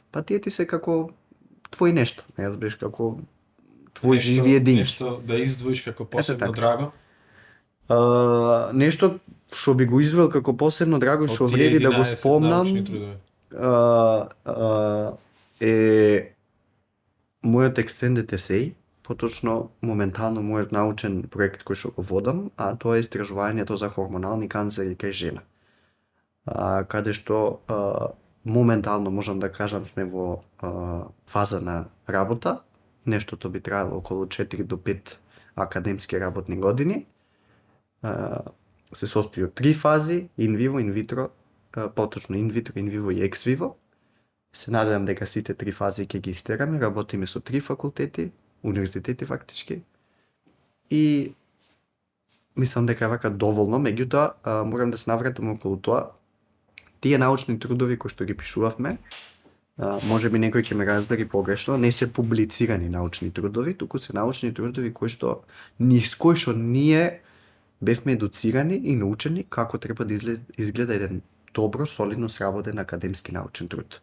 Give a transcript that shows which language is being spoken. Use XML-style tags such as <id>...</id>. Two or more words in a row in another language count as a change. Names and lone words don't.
<mk>Па тие ти се како твој нешто, не разбираш како твој живи един. Нешто да издвоиш како посебно драго? Нешто што би го извел како посебно драго, што вреди да го спомнам, е мојот</mk> <en>extended essay,</en> <mk>поточно моментално мојот научен проект кој што го водам, а тоа е истражувањето за хормонални канцери кај жена. Каде што моментално можам да кажам сме во фаза на работа, нештото би траело околу 4 до 5 академски работни години. Се состои од 3 фази,</mk> <la>in vivo, in vitro, поточно in vitro, in vivo и ex vivo.</la> <mk>Се надевам дека сите 3 фази ќе ги истераме, работиме со 3 факултети, универзитети фактички. И мислам дека е вака доволно, меѓутоа морам да се навратам околу тоа. Тие научни трудови кои што ги пишувавме, можеби некој ќе ме разбери погрешно, не се публицирани научни трудови, туку се научни трудови кои што низ кои што ние бевме едуцирани и научени како треба да изгледа еден добро, солидно сработен академски научен труд.</mk>